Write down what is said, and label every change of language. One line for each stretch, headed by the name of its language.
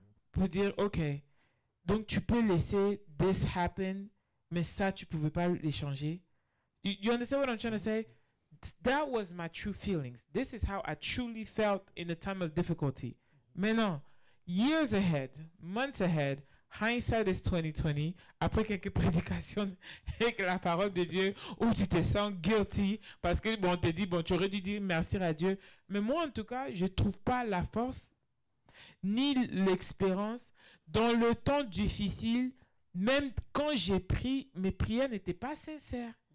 French: Pour dire, ok, donc tu peux laisser
English: this happen,
French: mais ça, tu pouvais pas l'échanger.
English: You understand what I'm trying to say? That was my true feelings. This is how I truly felt in a time of difficulty. Maintenant, years ahead, months ahead, hindsight is 2020.
French: Après quelques prédications avec la parole de Dieu où tu te sens guilty parce que bon, on te dit, bon, tu aurais dû dire merci à Dieu. Mais moi, en tout cas, je trouve pas la force ni l'expérience dans le temps difficile, même quand j'ai pris, mes prières n'étaient pas sincères.